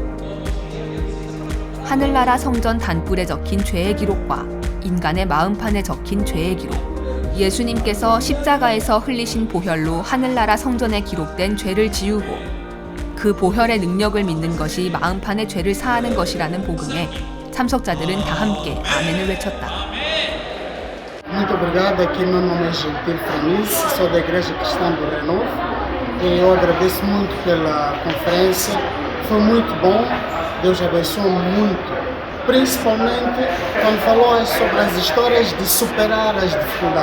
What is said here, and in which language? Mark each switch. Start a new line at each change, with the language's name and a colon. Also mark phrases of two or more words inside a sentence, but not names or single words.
Korean: 하늘나라 성전 단뿔에 적힌 죄의 기록과 인간의 마음판에 적힌 죄의 기록, 예수님께서 십자가에서 흘리신 보혈로 하늘나라 성전에 기록된 죄를 지우고 그 보혈의 능력을 믿는 것이 마음판의 죄를 사하는 것이라는 복음에 참석자들은 다 함께 아멘을 외쳤다.
Portuguese: Muito obrigado, aqui meu nome é Gentil Feliz, sou da Igreja Cristã do Renovo e eu agradeço muito pela conferência, foi muito bom, Deus abençoou muito, principalmente quando falou sobre as histórias de superar as dificuldades.